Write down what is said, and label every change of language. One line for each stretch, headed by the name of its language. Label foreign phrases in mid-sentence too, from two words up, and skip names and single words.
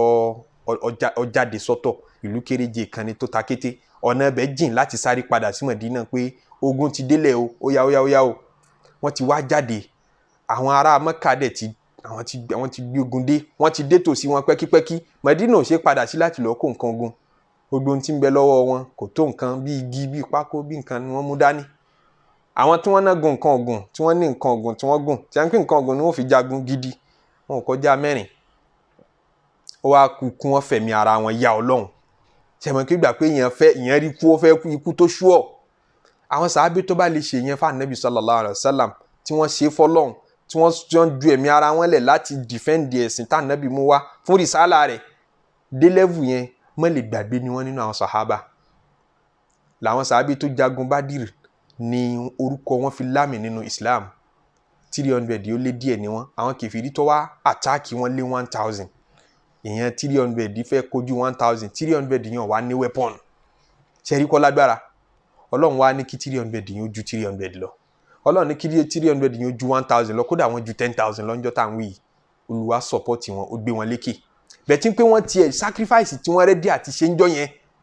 Yoruba: ó jáde sọ́tọ̀ ìlú kéréje kan ní tó ta kété ọ̀nà ẹ̀bẹ̀ jìn láti sáré padà sí Madina pé ogun ti délẹ̀ o ó yá o wọ́n ti wá jáde àwọn ará Mẹ́kà dẹ̀ àwọn ti gbé ogun dé wọ́n ti dé tòsí wọn pẹ́kípẹ́kí Madina ò ṣe padà sí láti lọ́ọ́ kó nǹkan ogun gbogbo tí ń bẹ lọ́wọ́ wọn kò tó nǹkan bí igi bí pákó bí nǹkan ni wọ́n mú dání àwọn tí wọ́n náà gun nǹkan ọ̀gùn tí wọ́n ní nǹkan ọ̀gùn tí wọ́n gùn tí wọ́n pín nǹkan ọ̀gùn ni wọ́n fi jagun gidi wọn ò kọjá 4 ó wá kú wọn fẹ̀mí ara wọn ya Ọlọ́run ṣẹ̀mọ̀ kí gbà pé ìyẹn rí kú ó fẹ́ kú ikú tó ṣúọ̀ àwọn sàábé tó bá lè ṣe yẹn fún Ànábì sallallahu alaihi wasallam tí wọ́n ṣe fọ́lọ́run tí wọ́n ju ẹ̀mí ara wọn lẹ̀ láti defend ẹ̀sìn tá Ànábì mú wá fún rìsálà rẹ̀ dé level yẹn mọ́ lè gbàgbé ni wọ́n nínú àwọn sàhábà làwọn sàábé tó jagun Bádìrì ni orúkọ wọn fi lámì nínú Islam 300 yóò lé díẹ̀ ni wọ́n àwọn kèfèrí tó wá àtáàkì wọn lé 1000 ìyẹn 300 fẹ́ kojú 1000 300 yẹn wá ní weapon ṣẹ́rí kọ́ lágbára ọlọ́run wá ní kí 300 yẹn ó ju 300 lọ ọlọ́run ní kí 300 yẹn ó ju 1000 lọ kódà wọ́n ju 10,000 lọ́njọ́ tá à ń wí yìí Olúwa support wọn ó gbé wọn lékè bẹ̀tí pé wọ́n tiẹ̀ sacrifice tí wọ́n rẹ́dí àti ṣe ń jọ yẹn